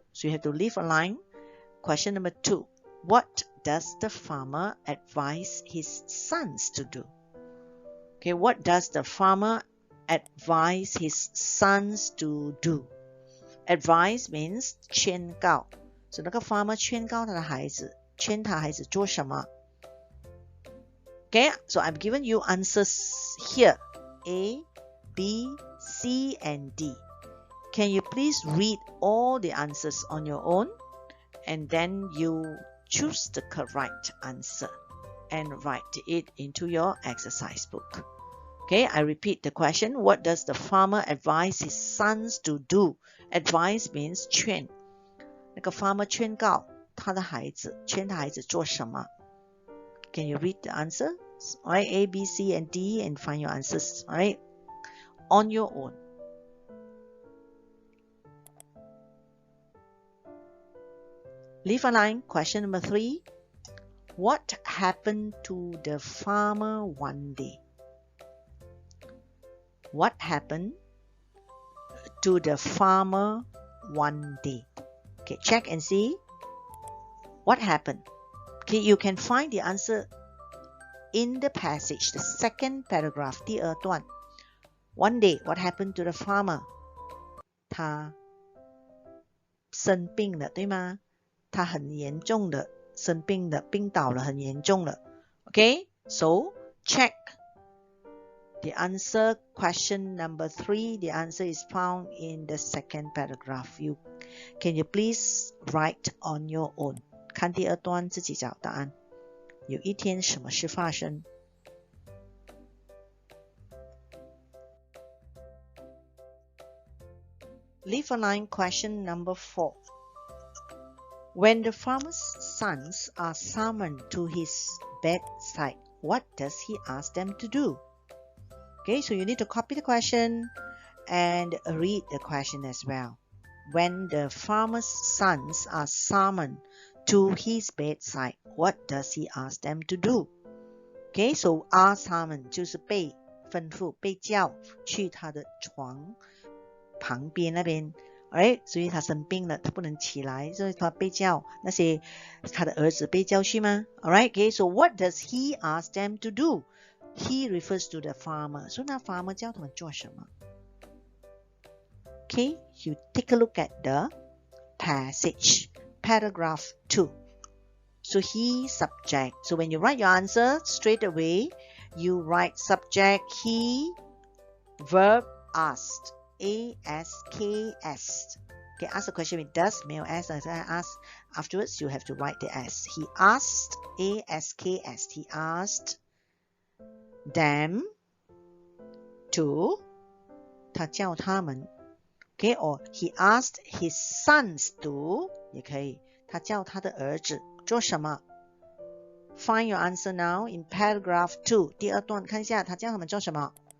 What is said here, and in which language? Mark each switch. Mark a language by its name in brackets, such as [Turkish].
[English] So you have to leave a line. Question number 2. What does the farmer advise his sons to do? Okay, what does the farmer advise his sons to do? Advise means 劝告. [Chinese] So 那个 farmer 劝告他的孩子，劝他孩子做什么? [English] Okay, so I've given you answers here. A, B, C, and D. Can you please read all the answers on your own? And then you choose the correct answer and write it into your exercise book. Okay, I repeat the question. What does the farmer advise his sons to do? Advise means 劝. [Chinese] 那个 farmer 劝告他的孩子，劝他孩子做什么? [English] Can you read the answer? Alright, A, B, C, and D, and find your answers. Alright, on your own. Leave a line. Question number 3. What happened to the farmer one day? What happened to the farmer one day? Okay, check and see what happened. Okay, you can find the answer in the passage, the second paragraph, [Chinese] 第二段. [English] One day, what happened to the farmer? [Chinese] 他生病了，对吗？他很严重的生病了，病倒了，很严重了。 [English] Okay, so check the answer. Question number 3. The answer is found in the second paragraph. Can you please write on your own? [Chinese] 看第二段自己找答案。有一天什么事发生？ [English] Leave a line. Question number 4. When the farmer's sons are summoned to his bedside, what does he ask them to do? Okay, so you need to copy the question and read the question as well. When the farmer's sons are summoned to his bedside, what does he ask them to do? Okay, so are summoned [Chinese] 就是被吩咐、被叫去他的床旁边那边。 Alright, 所以他生病了，他不能起来，所以他被叫，那些他的儿子被叫去吗？ [English] Alright, okay, so what does he ask them to do? He refers to the farmer. [Chinese] So 那 farmer 叫他们做什么？ [English] Okay, you take a look at the passage, paragraph 2. So he, subject. So when you write your answer, straight away, you write subject, he, verb, asked. A-S-K-S. Okay, ask the question with does, male S, as I ask. Afterwards, you have to write the S. He asked, A-S-K-S. He asked them to, [Chinese] 他叫他们 [English] Okay, or he asked his sons to, [Chinese] 也可以，他叫他的儿子做什么 [English] Find your answer now in paragraph 2. [Chinese] 第二段看一下，他叫他们做什么？